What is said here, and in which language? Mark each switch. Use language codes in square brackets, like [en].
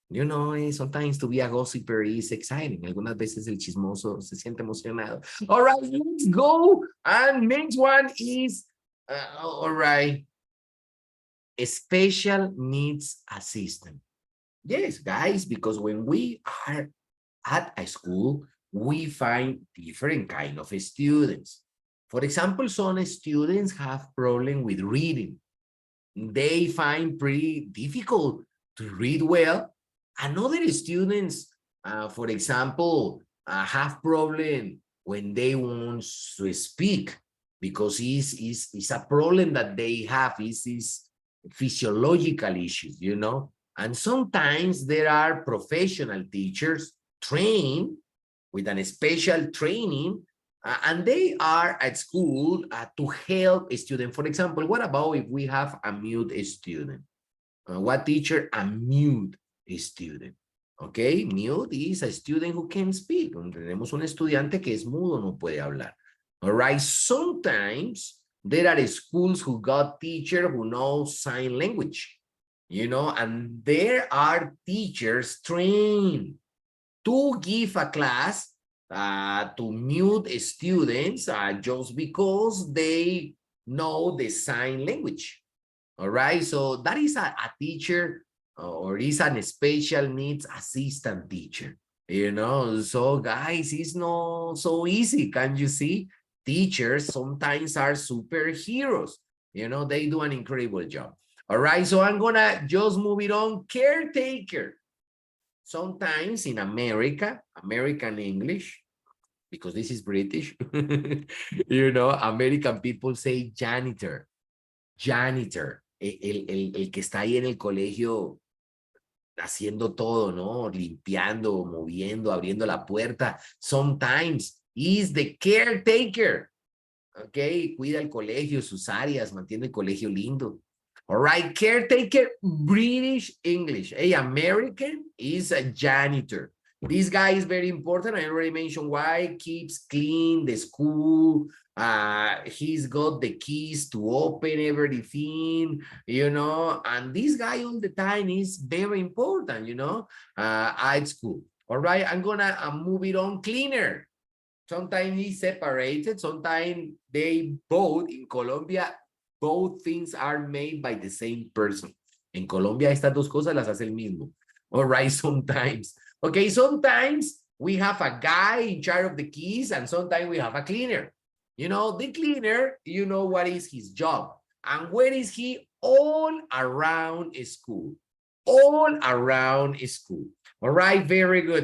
[en] Sometimes to be a gossiper is exciting. [es] Algunas veces el chismoso se siente emocionado. [en] All right, let's go. And next one is, all right, a special needs assistant. Yes, guys, because when we are at a school, we find different kind of students. For example, some students have problem with reading. They find pretty difficult to read well. And other students, for example, have problem when they want to speak because it's a problem that they have is physiological issues, And sometimes there are professional teachers trained with an special training, and they are at school to help a student. For example, what about if we have a mute student? What teacher? A mute student. Okay, mute is a student who can speak. [es] Tenemos un estudiante que es mudo, no puede hablar. [en] All right, sometimes there are schools who got teacher who know sign language, and there are teachers trained to give a class to mute students just because they know the sign language. All right, so that is a teacher or is an special needs assistant teacher, So guys, it's not so easy. Can you see? Teachers sometimes are superheroes. They do an incredible job. All right, so I'm gonna just move it on. Caretaker. Sometimes in America, American English, because this is British, American people say janitor. [es] Janitor, el que está ahí en el colegio haciendo todo, ¿no? Limpiando, moviendo, abriendo la puerta. [en] Sometimes is the caretaker. [es] Ok, cuida el colegio, sus áreas, mantiene el colegio lindo. [en] All right, caretaker, British English. A American is a janitor. This guy is very important. I already mentioned why. Keeps clean the school. He's got the keys to open everything, and this guy all the time is very important, at school. All right, I'm gonna move it on. Cleaner. Sometimes he's separated. Sometimes they both in Colombia, both things are made by the same person. [es] En Colombia, estas dos cosas las hace el mismo. [en] All right, sometimes. Okay, sometimes we have a guy in charge of the keys and sometimes we have a cleaner. The cleaner, what is his job. And where is he? All around school. All around school. All right, very good.